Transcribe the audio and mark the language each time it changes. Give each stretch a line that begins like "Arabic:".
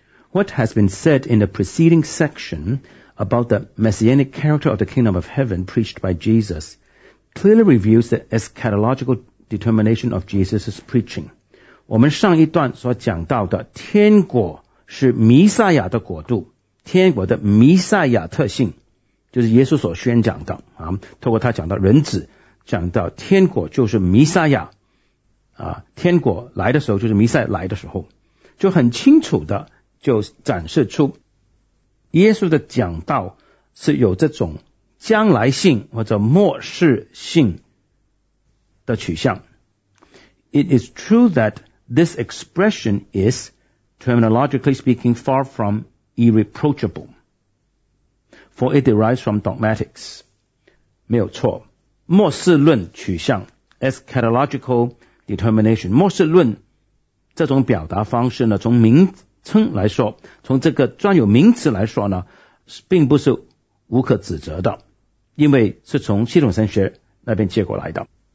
English: What has been said in the preceding section about the messianic character of the kingdom of heaven preached by Jesus clearly reveals the eschatological determination of Jesus' preaching.
Chinese: 我们上一段所讲到的天国是弥赛亚的国度，天国的弥赛亚特性就是耶稣所宣讲的、啊、透过他讲到人子，讲到天国就是弥赛亚、啊、天国来的时候就是弥赛亚来的时候，就很清楚的就展示出耶稣的讲道是有这种将来性或者末世性的取向。
English: It is true that this expression is, terminologically speaking, far from irreproachable, for it derives from dogmatics.
Chinese: 没有错，末世论取向 eschatological determination, 末世论这种表达方式呢，从名称来说，从这个专有名词来说呢，并不是无可指责的，因为是从系统神学那边借过来的。